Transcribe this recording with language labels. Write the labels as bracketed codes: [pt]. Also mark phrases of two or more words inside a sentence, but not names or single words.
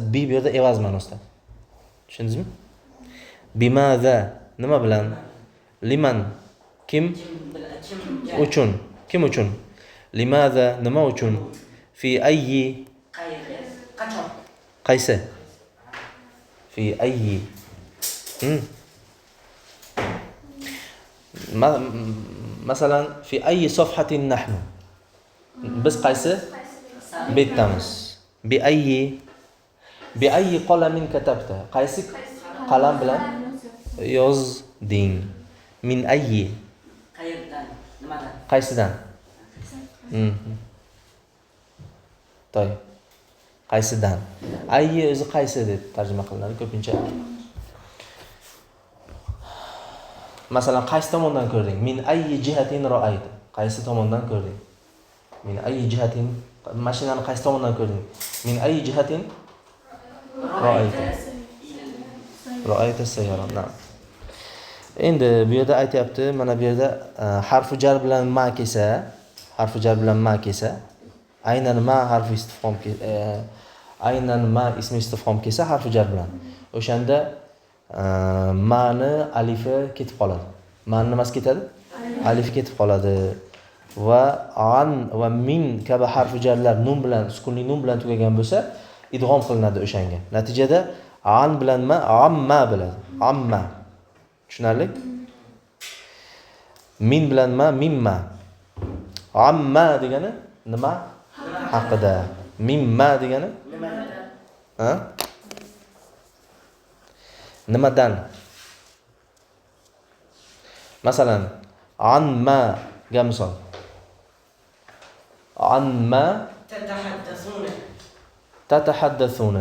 [uz] Bu yerda evaz ma'nosida. Tushundingizmi? Bimaza nima bilan? Liman kim uchun? Kim uchun? Limaza nima uchun? [ar] في أي [uz] qachon? Qaysi? [ar] في أي مثلا في أي صفحة نحن. [uz] Biz qaysi betdamiz? [ar] بأي قلم كتبت. [uz] Qaysi qalam bilan yozding? [ar] من أي. [uz] Qayerdan? Nimadan? Qaysidan? To'y. Qaysidan? Ayyi o'zi qaysi deb tarjima qilinadi ko'pincha. Masalan, qaysi tomondan ko'rding? [ar] من أي جهة رأيت. [uz] Qaysi tomondan ko'rding? [ar] من أي جهة, [uz] mashinani qaysi tomondan ko'rding? [ar] من أي جهة رأيت. رأيت سيارة. نعم. [uz] Endi bu yerda aytayapti, mana bu yerda [ar] حرف جر [uz] bilan ma kelsa, aynan ma [ar] حرف استفهام [uz] aynan ma [ar] اسم استفهام [uz] kelsa [ar] حرف جر [uz] bilan. O'shanda ma'ni alifi ketib qoladi. Ma'ni nimasi ketadi? Alifi ketib qoladi. Va an va min kabi harf jarlar nun bilan, sukunli nun bilan tugagan bo'lsa, idg'om qilinadi o'shanga. Natijada an bilan ma amma bo'ladi. Amma. Tushunarli? Min bilan ma mimma. Amma degani nima haqida? Mimma degani ha? Nimadan? Masalan, anma ga misol. [ar] عمّ تتحدثون.